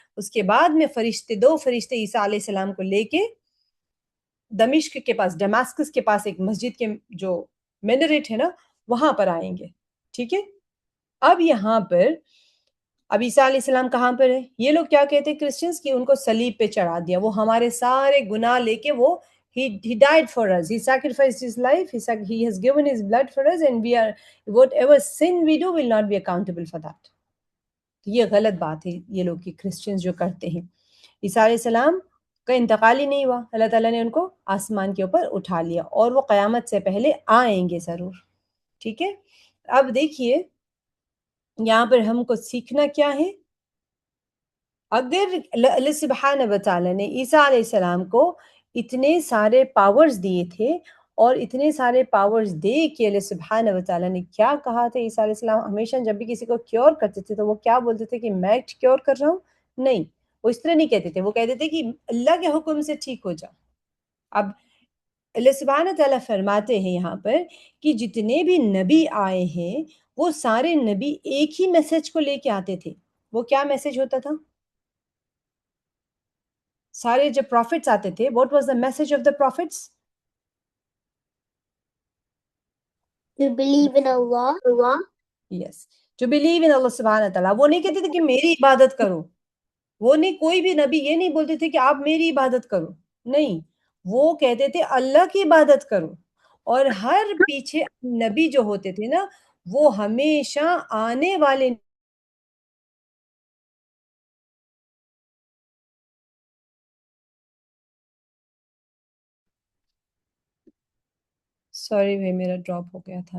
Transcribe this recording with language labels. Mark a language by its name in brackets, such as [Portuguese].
[Urdu] اس کے بعد میں دو فرشتے عیسیٰ علیہ السلام کو لے کے دمشق کے پاس، ڈماسکس کے پاس ایک مسجد کے جو مینریٹ ہے نا وہاں پر آئیں گے. ٹھیک ہے، اب یہاں پر اب عیسیٰ علیہ السلام کہاں پر ہے؟ یہ لوگ کیا کہتے ہیں کرسچنس کی ان کو صلیب پہ چڑھا دیا. وہ ہمارے سارے گناہ لے کے وہ [English] he died for us, he sacrificed his life, he has given his blood for us, and we are whatever sin we do will not be accountable for that. [Urdu] یہ غلط بات ہے یہ لوگ کی کرسچنز جو کرتے ہیں. عیسیٰ علیہ السلام کا انتقال ہی نہیں ہوا، اللہ تعالیٰ نے ان کو آسمان کے اوپر اٹھا لیا، اور وہ قیامت سے پہلے آئیں گے ضرور. ٹھیک ہے، اب دیکھیے یہاں پر ہم کو سیکھنا کیا ہے. اگر اللہ سبحانہ و تعالیٰ نے عیسیٰ علیہ السلام کو اتنے سارے پاورز دیے تھے، اور اتنے سارے پاورز دے کے اللہ سبحانہ و تعالیٰ نے کیا کہا تھا؟ عیسیٰ علیہ السلام ہمیشہ جب بھی کسی کو کیور کرتے تھے تو وہ کیا بولتے تھے کہ میں کیور کر رہا ہوں؟ نہیں، وہ اس طرح نہیں کہتے تھے. وہ کہتے تھے کہ اللہ کے حکم سے ٹھیک ہو جاؤ. اب اللہ سبحانہ تعالیٰ فرماتے ہیں یہاں پر کہ جتنے بھی نبی آئے ہیں وہ سارے نبی ایک ہی میسج کو لے کے آتے تھے. وہ کیا میسج ہوتا تھا؟ سارے جب پروفٹس آتے تھے، [English] what was the message of the prophets? To believe in Allah. Yes, to believe in Allah سبحانہ تعالیٰ. [Urdu] وہ نہیں کہتے تھے کہ میری عبادت کرو. وہ نہیں، کوئی بھی نبی یہ نہیں بولتے تھے کہ آپ میری عبادت کرو. نہیں، وہ کہتے تھے اللہ کی عبادت کرو. اور ہر پیچھے نبی جو ہوتے تھے نا وہ ہمیشہ آنے والے سوری بھائی میرا ڈراپ ہو گیا تھا.